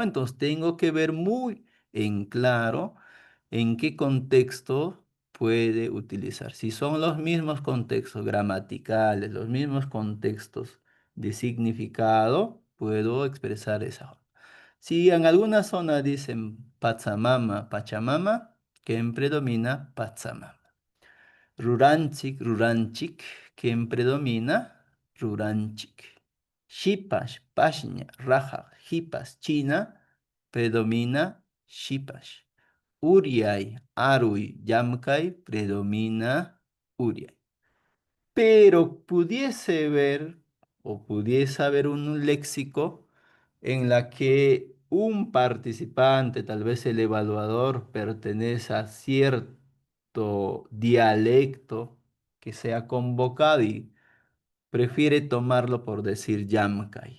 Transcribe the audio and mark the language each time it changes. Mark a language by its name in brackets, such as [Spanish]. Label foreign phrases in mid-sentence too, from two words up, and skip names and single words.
[Spanish] Entonces tengo que ver muy en claro en qué contexto puede utilizar. Si son los mismos contextos gramaticales, los mismos contextos de significado, puedo expresar esa. Si en alguna zona dicen Pachamama, Pachamama, ¿quién predomina? Pachamama. [Quechua] Ruranchik, ruranchik, [Spanish] ¿quién predomina? Ruranchik. [Quechua] Shipash, pashña, raja, hipas, china, predomina shipash. Uriay, arui, yamkai, predomina uriay. [Spanish] Pero pudiese ver o pudiese haber un léxico en la que un participante, tal vez el evaluador, pertenece a cierto dialecto que sea convocado y prefiere tomarlo por decir Yamkai.